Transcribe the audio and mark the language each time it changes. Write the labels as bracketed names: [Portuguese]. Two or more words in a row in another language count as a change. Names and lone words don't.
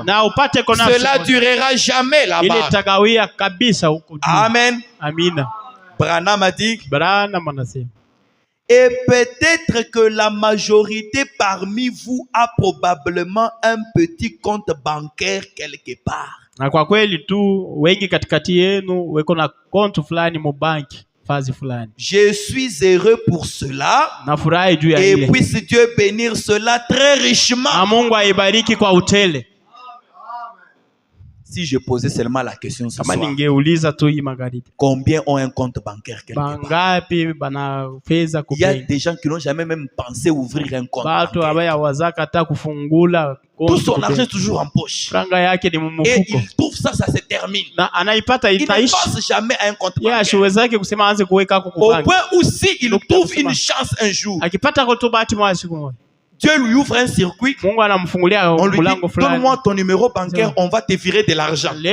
[French] Cela durera jamais là-bas. Amen. Branham a dit. Et peut-être que la majorité parmi vous a probablement un petit compte bancaire quelque part. [Swahili] Na kwa kweli tu wengi katikati yenu weko na konto fulani mu banki fazi fulani. [French] Je suis heureux pour cela. [Swahili] Nafurahi juu ya ile. [French] Et puisse Dieu bénir cela très richement. [Swahili] Na Mungu aibariki kwa utele. [French] Si je posais seulement la question ce soir. [Swahili] Ningeuliza tu hii magharibi. [French] Combien ont un compte bancaire quelque part? [Swahili] Bangapi bana fedha [French] Il y a des gens qui n'ont jamais même pensé ouvrir un compte [Swahili] bancaire. Abaya wazaka hata kufungula. [French] Tout son argent est toujours en poche. Et il trouve ça se termine. Il ne pense jamais à un compte bancaire. Au point où si il trouve une chance un jour, Dieu lui ouvre un circuit. On lui dit, donne-moi ton numéro bancaire, on va te virer de l'argent.